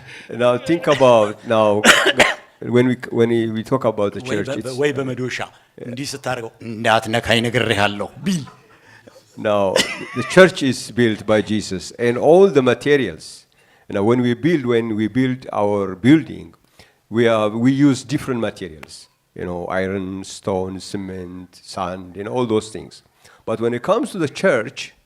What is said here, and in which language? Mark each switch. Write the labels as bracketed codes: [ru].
[en] Now think about when we talk about the church, [am] ወይ በመዶሻ እንዲህ ስታረገው እንዳትነካኝ ነግሬሃለሁ ቢል. [en] Now the church is built by Jesus and all the materials. Now when we build our building, we use different materials. You know, iron, stone, cement, sand, all those things. But when it comes to the church,